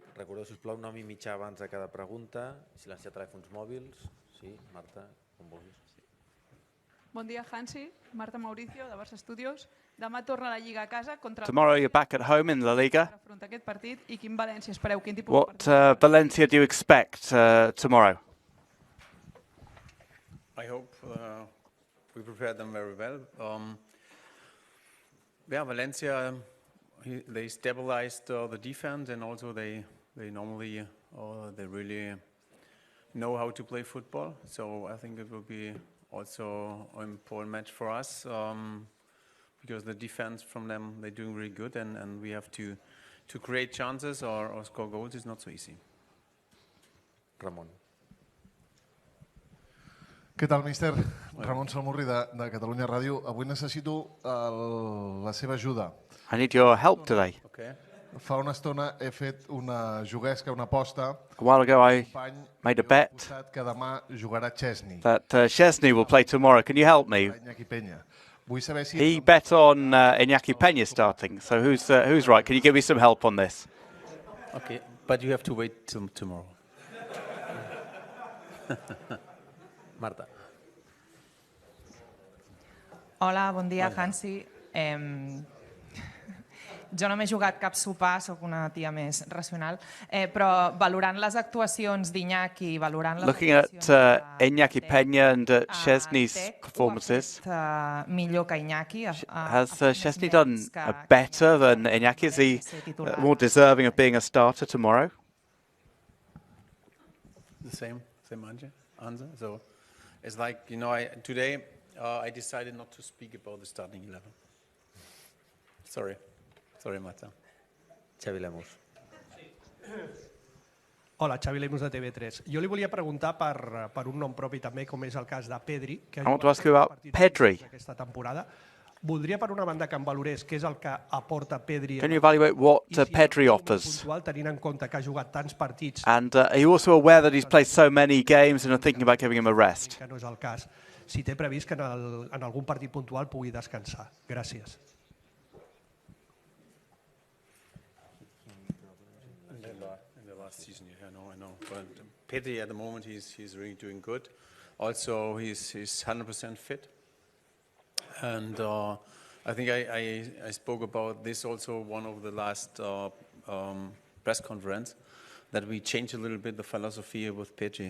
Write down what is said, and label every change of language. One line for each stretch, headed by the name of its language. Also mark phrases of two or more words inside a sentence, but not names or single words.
Catalan: Recordeu, sisplau, nom i mitjà abans de cada pregunta. Silenciar telèfons mòbils. Sí, Marta, com vulguis. Bon dia, Hansi. Marta Mauricio, de Barça Studios. Demà torna la Lliga a casa contra
English: Tomorrow you're back at home in La Liga.
Catalan: aquest partit. I quin València espereu? Quin tipus
English: What
Catalan: de partit?
English: Valencia do you expect tomorrow? I hope we prepared them very well. Valencia, they stabilized the defense, and also they normally they really know how to play football. So I think it will be also an important match for us because the defense from them, they're doing really good, and we have to create chances or score goals is not so easy.
Catalan: Ramon. Què tal, míster? Ramon Salmurri, de Catalunya Ràdio. Avui necessito la seva ajuda.
English: I need your help today. Okay.
Catalan: Fa una estona he fet una juguesca, una aposta.
English: A while ago I made a bet
Catalan: Que demà jugarà Chesney.
English: that Szczesny will play tomorrow. Can you help me?
Catalan: Iñaki Peña. Vull saber si...
English: He bet on Iñaki Peña starting, so who's right? Can you give me some help on this? Okay, but you have to wait till tomorrow.
Catalan: Marta. Hola, bon dia, Hansi. Jo no m'he jugat cap sopar, sóc una tia més racional, però valorant les actuacions d'Iñaki, valorant les
English: Looking at Iñaki Peña and Szczesny's performances,
Catalan: millor que Iñaki.
English: has Szczesny done better than Iñaki? Is he more deserving of being a starter tomorrow? The same answer. So it's like, today I decided not to speak about the starting 11. Sorry, Marta.
Catalan: Xavi Lemus. Hola, Xavi Lemus de TV3. Jo li volia preguntar per un nom propi també, com és el cas de Pedri, que
English: I want to ask you about Pedri.
Catalan: aquesta temporada. Voldria, per una banda, que em valorés què és el que aporta Pedri.
English: Can you evaluate what Pedri offers?
Catalan: Puntual, tenint en compte que ha jugat tants partits.
English: And are you also aware that he's played so many games and are thinking about giving him a rest?
Catalan: Que no és el cas. Si té previst que en algun partit puntual pugui descansar. Gràcies.
English: In the last season, I know. But Pedri at the moment, he's really doing good. Also, he's 100% fit. And I think I spoke about this also one of the last press conference, that we changed a little bit the philosophy with Pedri.